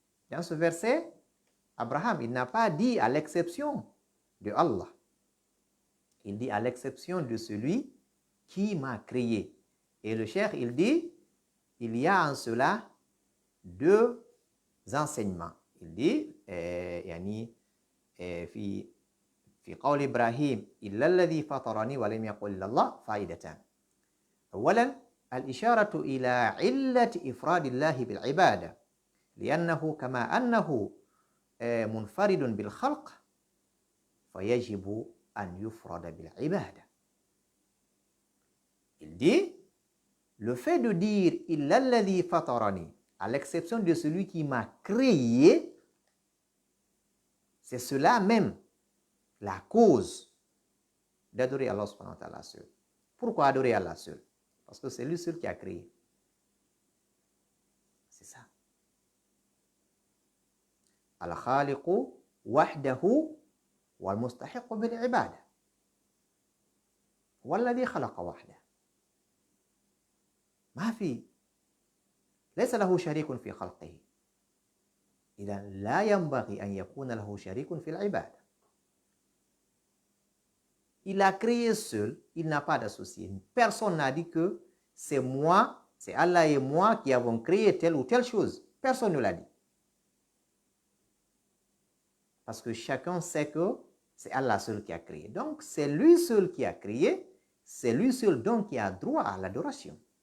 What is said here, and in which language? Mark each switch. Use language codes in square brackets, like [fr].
[fr] Dans ce verset, Abraham, il n'a pas dit à l'exception de Allah. Il dit à l'exception de celui qui m'a créé. Et le cheikh, il dit, il y a en cela deux enseignements. Il dit, [ar] yani, fi قول إبراهيم إلا الذي فطرني ولم يقل إلا الله فائدتان. أولا الإشارة إلى علة إفراد الله بالعبادة لأنه كما أنه منفرد بالخلق فيجب أن يفرد بالعبادة. [fr] Il dit, le fait de dire [ar] إلا الذي فطرني [fr] à l'exception de celui qui m'a créé, c'est cela même la cause d'adorer Allah subhanahu wa ta'ala seul. Pourquoi adorer Allah seul? Parce que c'est lui seul qui a créé. C'est ça. [ar] Al-Khaliqu wahdahu wal mustahiqu bil ibada. Walladhi khalaqa wahda. ما في ليس له شريك في خلقه. إذا لا ينبغي أن يكون له شريك في العبادة. [fr] Il a créé seul, il n'a pas d'associé. Personne n'a dit que c'est moi, c'est Allah et moi qui avons créé telle ou telle chose. Personne ne l'a dit. Parce que chacun sait que c'est Allah seul qui a créé. Donc, c'est lui seul qui a créé, c'est lui seul donc qui a droit à l'adoration.